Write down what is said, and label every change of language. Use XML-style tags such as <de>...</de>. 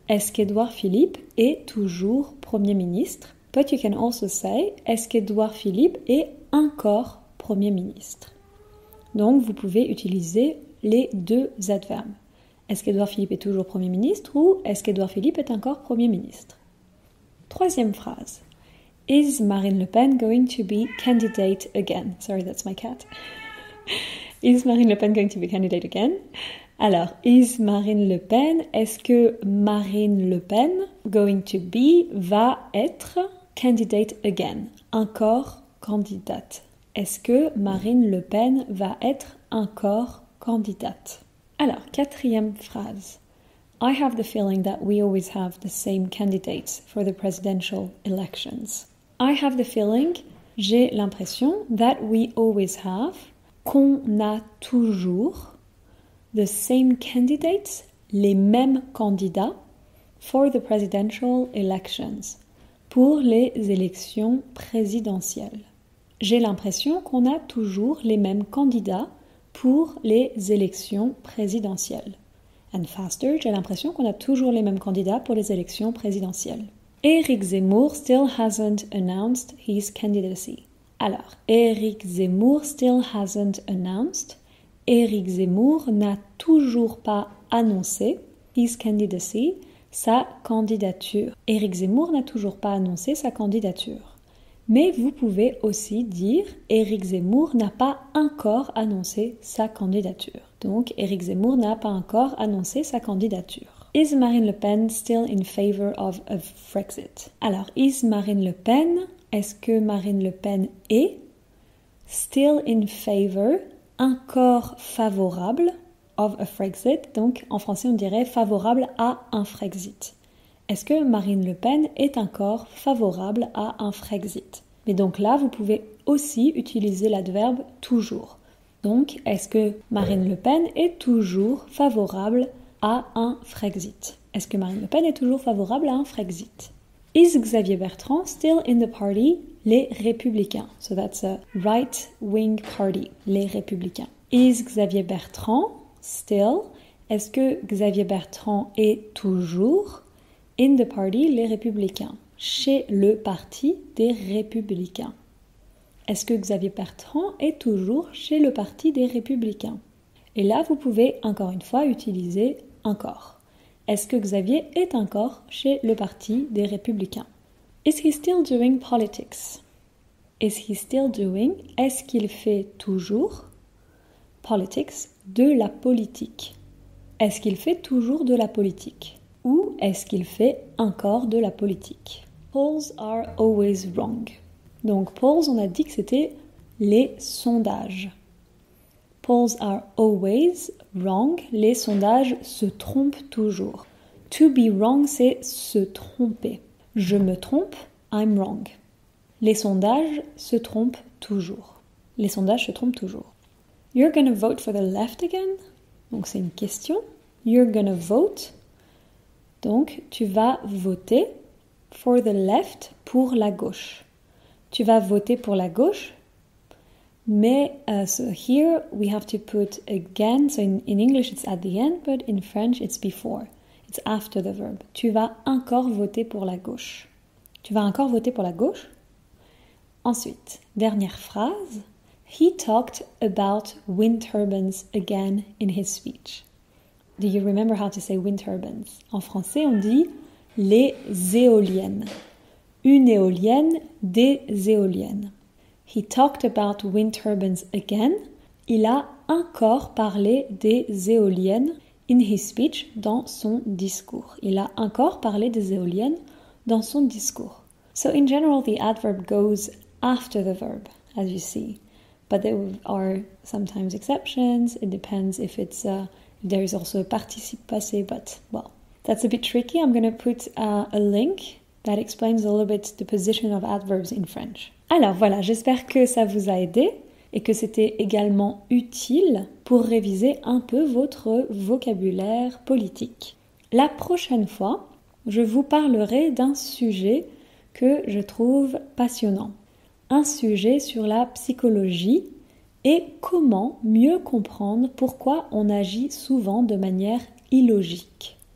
<fr>Est-ce qu'Édouard Philippe est toujours Premier ministre?</fr> <en>But you can also say,</en> <fr>est-ce qu'Édouard Philippe est encore Premier ministre? Donc, vous pouvez utiliser les deux adverbes. Est-ce qu'Édouard Philippe est toujours Premier ministre ou est-ce qu'Édouard Philippe est encore Premier ministre? Troisième phrase.</fr> <en>Is Marine Le Pen going to be candidate again? Sorry, that's my cat. Is Marine Le Pen going to be candidate again?</en> <fr>Alors, is Marine Le Pen, est-ce que Marine Le Pen,</fr> <en>going to be,</en> <fr>va être candidate again? Encore candidate. Est-ce que Marine Le Pen va être encore candidate? Alors, quatrième phrase.</fr> <en>I have the feeling that we always have the same candidates for the presidential elections. I have the feeling,</en> <fr>j'ai l'impression,</fr> <en>that we always have,</en> <fr>qu'on a toujours,</fr> <en>the same candidates,</en> <fr>les mêmes candidats,</fr> <en>for the presidential elections,</en> <fr>pour les élections présidentielles. J'ai l'impression qu'on a toujours les mêmes candidats pour les élections présidentielles.</fr> <en>And faster,</en> <fr>j'ai l'impression qu'on a toujours les mêmes candidats pour les élections présidentielles.</fr> <en>Éric Zemmour still hasn't announced his candidacy. Alors, Éric Zemmour still hasn't announced.</en> <fr>Éric Zemmour n'a toujours pas annoncé</fr> <en>his candidacy,</en> <fr>sa candidature. Éric Zemmour n'a toujours pas annoncé sa candidature. Mais vous pouvez aussi dire Éric Zemmour n'a pas encore annoncé sa candidature. Donc, Éric Zemmour n'a pas encore annoncé sa candidature.</fr> <en>Is Marine Le Pen still in favor of a Frexit?</en> <fr>Alors, is Marine Le Pen, est-ce que Marine Le Pen est</fr> <en>still in favor,</en> <fr>encore favorable of a Frexit? Donc, en français, on dirait favorable à un Frexit. Est-ce que Marine Le Pen est encore favorable à un Frexit? Mais donc là, vous pouvez aussi utiliser l'adverbe toujours. Donc, est-ce que Marine Le Pen est toujours favorable à un Frexit? Est-ce que Marine Le Pen est toujours favorable à un Frexit?</fr> <en>Is Xavier Bertrand still in the party? Les Républicains. So that's a right-wing party. Les Républicains. Is Xavier Bertrand still?</en> <fr>Est-ce que Xavier Bertrand est toujours</fr> <en>in the party,</en> <fr>les Républicains? Chez le parti des Républicains. Est-ce que Xavier Bertrand est toujours chez le parti des Républicains? Et là, vous pouvez encore une fois utiliser encore. Est-ce que Xavier est encore chez le parti des Républicains?</fr> <en>Is he still doing politics? Is he still doing?</en> <fr>Est-ce qu'il fait toujours politics, de la politique? Est-ce qu'il fait toujours de la politique? Ou est-ce qu'il fait encore de la politique?</fr> <en>Polls are always wrong.</en> <fr>Donc polls, on a dit que c'était les sondages.</fr> <en>Polls are always wrong.</en> <fr>Les sondages se trompent toujours.</fr> <en>To be wrong,</en> <fr>c'est se tromper. Je me trompe,</fr> <en>I'm wrong.</en> <fr>Les sondages se trompent toujours. Les sondages se trompent toujours.</fr> <en>You're gonna vote for the left again?</en> <fr>Donc c'est une question.</fr> <en>You're gonna vote.</en> <fr>Donc tu vas voter</fr> <en>for the left,</en> <fr>pour la gauche. Tu vas voter pour la gauche.</fr> <en>Mais so here we have to put again. So in English it's at the end, but in French it's before. It's after the verb.</en> <fr>Tu vas encore voter pour la gauche. Tu vas encore voter pour la gauche. Ensuite, dernière phrase.</fr> <en>He talked about wind turbines again in his speech. Do you remember how to say wind turbines?</en> <fr>En français, on dit les éoliennes. Une éolienne, des éoliennes.</fr> <en>He talked about wind turbines again.</en> <fr>Il a encore parlé des éoliennes</fr> <en>in his speech,</en> <fr>dans son discours. Il a encore parlé des éoliennes dans son discours.</fr> <en>So in general, the adverb goes after the verb, as you see. But there are sometimes exceptions. It depends if there is also a participe passé, but well, that's a bit tricky. I'm going to put a link that explains a little bit the position of adverbs in French.</en> <fr>Alors voilà, j'espère que ça vous a aidé et que c'était également utile pour réviser un peu votre vocabulaire politique. La prochaine fois, je vous parlerai d'un sujet que je trouve passionnant. Un sujet sur la psychologie et comment mieux comprendre pourquoi on agit souvent de manière illogique.</fr>